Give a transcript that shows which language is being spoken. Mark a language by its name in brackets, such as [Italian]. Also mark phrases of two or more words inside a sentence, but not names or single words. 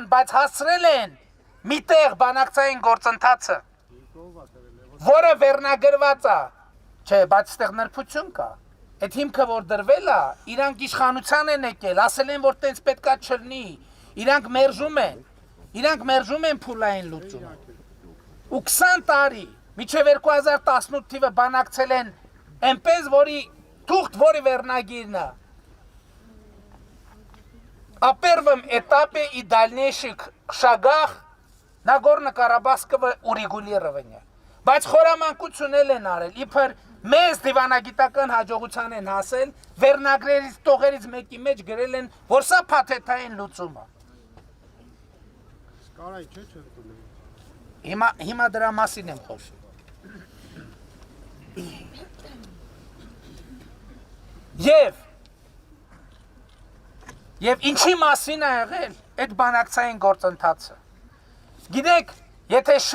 [Armenian] բայց հասցրել են միտեղ բանակցային գործընթացը, որը վերնագրված է, չէ, բայց ստեղ նրբություն կա։ Այդ հիմքը որ դրվել է, իրանք իշխանության են եկել, ասել են, որ տենց պետքա չլինի, իրանք մերժում են փուլային լուծումը։ Ու 20 տարի, մինչև 2018 թիվը բանակցել են այնպես, որի թուղթ, որի վերնագիրն է, [Russian] о первом этапе и дальнейших шагах Нагорно-Карабахского урегулирования։ [Armenian] Բայց խորամանկությունել են արել, իբր մեծ դիվանագիտական հաջողության են հասել, վերնագրերից տողերից մեկի մեջ գրել են, որ սա փաթեթային լուծում է։ Հիմա դրա մասին եմ խոսում։ Եվ ինչի մասին է եղել այդ բանակցային գործընթացը։ Գիտեք, եթե